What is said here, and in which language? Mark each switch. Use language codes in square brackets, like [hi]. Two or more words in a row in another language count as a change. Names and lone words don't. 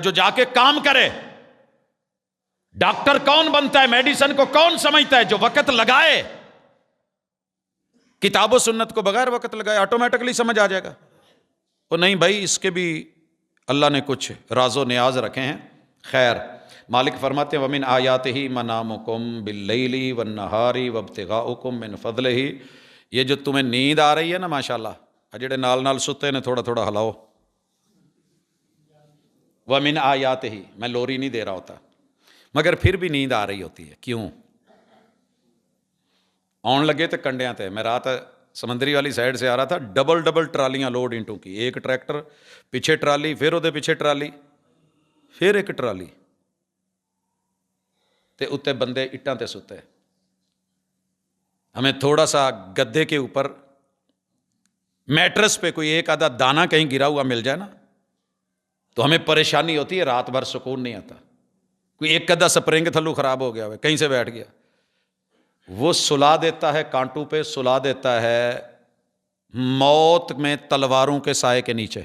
[ur] جو جا کے کام کرے۔ ڈاکٹر کون بنتا ہے؟ میڈیسن کو کون سمجھتا ہے؟ جو وقت لگائے۔ کتاب و سنت کو بغیر وقت لگائے آٹومیٹکلی سمجھ آ جائے گا۔ وہ نہیں بھائی، اس کے بھی اللہ نے کچھ راز و نیاز رکھے ہیں. خیر، مالک فرماتے ہیں [ar] وَمِنْ آیَاتِهِ مَنَامُكُمْ بِاللَّيْلِ وَالنَّهَارِ وَابْتِغَاؤُكُمْ مِنْ فَضْلِهِ. [ur] یہ جو تمہیں نیند آ رہی ہے نا ماشاءاللہ، [pa] جڑے نال نال ستے نے تھوڑا تھوڑا ہلاؤ. [ar] وَمِنْ آیَاتِهِ، [ur] میں لوری نہیں دے رہا ہوتا، مگر پھر بھی نیند آ رہی ہوتی ہے. [pa] کیوں؟ آن لگے تو کنڈیاں تے. [ur] میں رات سمندری والی سائڈ سے آ رہا تھا، ڈبل ٹرالیاں لوڈ انٹو کی. [pa] ایک ٹریکٹر پیچھے ٹرالی، پھر وہ پیچھے ٹرالی، پھر ایک ٹرالی تے اتنے بندے اٹاں تے ستے. [ur] ہمیں تھوڑا سا گدے کے اوپر میٹرس پہ کوئی ایک آدھا دانہ کہیں گرا ہوا مل جائے نا تو ہمیں پریشانی ہوتی ہے، رات بھر سکون نہیں آتا. کوئی ایک آدھا سپرنگ تھلو خراب ہو گیا ہو، کہیں سے بیٹھ گیا، وہ سلا دیتا ہے کانٹوں پہ، سلا دیتا ہے موت میں تلواروں کے سائے کے نیچے.